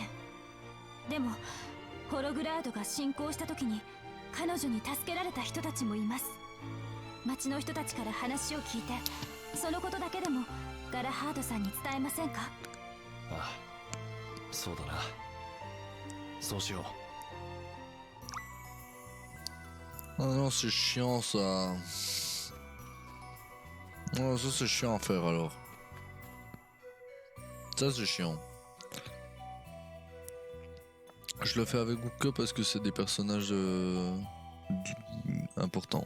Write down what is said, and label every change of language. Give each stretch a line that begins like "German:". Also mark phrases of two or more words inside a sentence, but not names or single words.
Japanese: でもホログラードが侵攻した時に彼女に助けられた人たちもいます。町の人たちから話を聞いて、そのことだけでもガラハードさんに伝えませんか？ああ、そうだな。そうしよう。
French: Ah non, c'est chiant ça. Oh, ça c'est chiant à faire alors. Ça c'est chiant. Je le fais avec vous que parce que c'est des personnages importants.